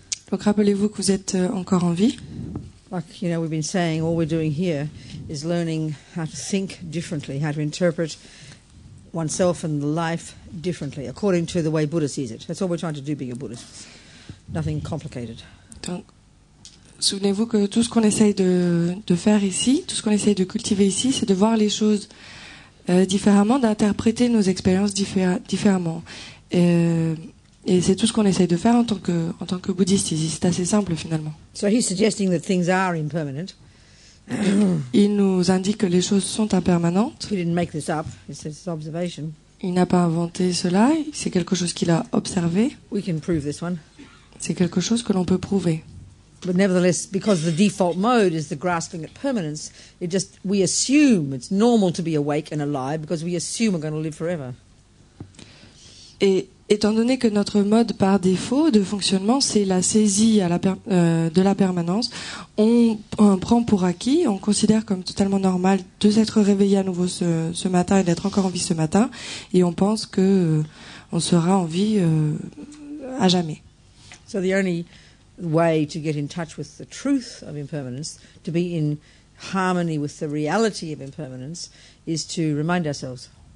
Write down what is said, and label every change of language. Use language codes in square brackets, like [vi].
[fr] Donc rappelez-vous que vous êtes encore en vie. [en] Like, we've been saying, all we're doing here is learning how to think differently, how to interpret oneself and life differently, according to the way Buddha sees it. That's all we're trying to do being a Buddhist. Nothing complicated. [fr] Donc, souvenez-vous que tout ce qu'on essaye de faire ici, tout ce qu'on essaye de cultiver ici, c'est de voir les choses différemment, d'interpréter nos expériences différemment. Et c'est tout ce qu'on essaye de faire en tant que bouddhiste ici. C'est assez simple finalement. [en] So he's suggesting that things are impermanent. [fr] Il nous indique que les choses sont impermanentes. [en] He didn't make this up. It's his observation. [fr] Il n'a pas inventé cela. C'est quelque chose qu'il a observé. [en] We can prove this one. [fr] C'est quelque chose que l'on peut prouver. [en] But nevertheless, because the default mode is the grasping at permanence, we assume it's normal to be awake and alive because we assume we're going to live forever. [fr] Et étant donné que notre mode par défaut de fonctionnement, c'est la saisie de la permanence, on prend pour acquis, on considère comme totalement normal de s'être réveillé à nouveau ce matin et d'être encore en vie ce matin, et on pense que on sera en vie à jamais. [en] So the only way to get in touch with the truth of impermanence, to be in harmony with the reality of impermanence, is to remind ourselves.